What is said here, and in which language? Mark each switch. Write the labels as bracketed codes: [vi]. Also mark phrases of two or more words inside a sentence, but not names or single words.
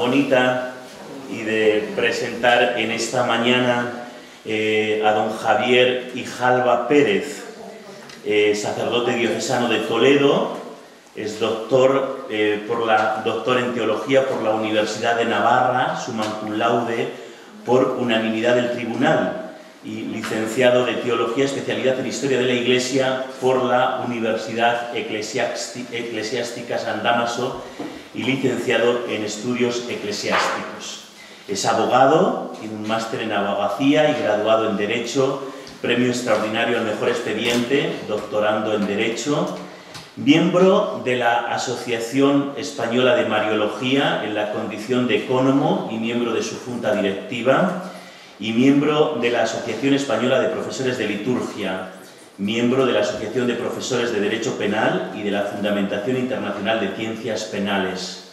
[es] bonita y de presentar en esta mañana a don Javier Grijalva Pérez, sacerdote diocesano de Toledo, es doctor en teología por la Universidad de Navarra, [la] summa cum laude [es] por unanimidad del tribunal, y licenciado de Teología, especialidad en Historia de la Iglesia por la Universidad Eclesiástica San Dámaso y licenciado en Estudios Eclesiásticos. Es abogado, tiene un máster en abogacía y graduado en Derecho, premio extraordinario al mejor expediente, doctorando en Derecho, miembro de la Asociación Española de Mariología en la condición de ecónomo y miembro de su junta directiva, y miembro de la Asociación Española de Profesores de Liturgia, miembro de la Asociación de Profesores de Derecho Penal y de la Fundamentación Internacional de Ciencias Penales.